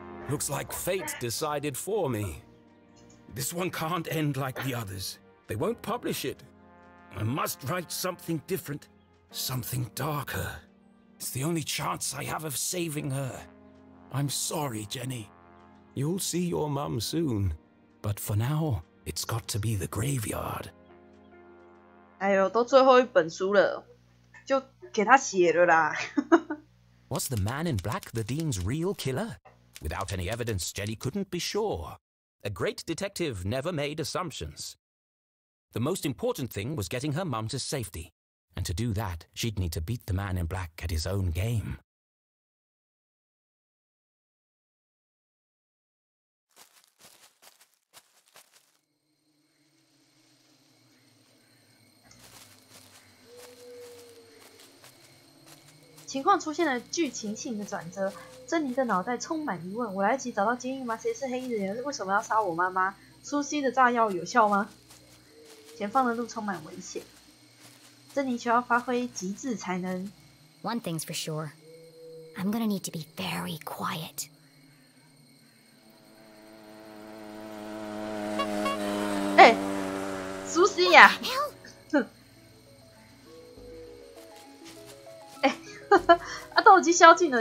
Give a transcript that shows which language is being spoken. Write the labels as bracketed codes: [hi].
[en] Looks like fate decided for me. This one can't end like the others. They won't publish it. I must write something different, something darker. It's the only chance I have of saving her. I'm sorry, Jenny. You'll see your mum soon. But for now, it's got to be the graveyard. [zh] 哎呦，都最后一本书了，就给他写了啦。 [en] Was the man in black the Dean's real killer? Without any evidence, Jenny couldn't be sure. A great detective never made assumptions. The most important thing was getting her mum to safety. And to do that, she'd need to beat the man in black at his own game. [zh] 情况出现了剧情性的转折。珍妮的脑袋充满疑问：我来得及找到监狱吗？谁是黑衣人？为什么要杀我妈妈？苏西的炸药有效吗？前方的路充满危险，珍妮需要发挥极致才能。 [en] One thing's for sure, I'm gonna need to be very quiet. [zh] 哎，苏西呀！哎，啊，都已经宵禁了。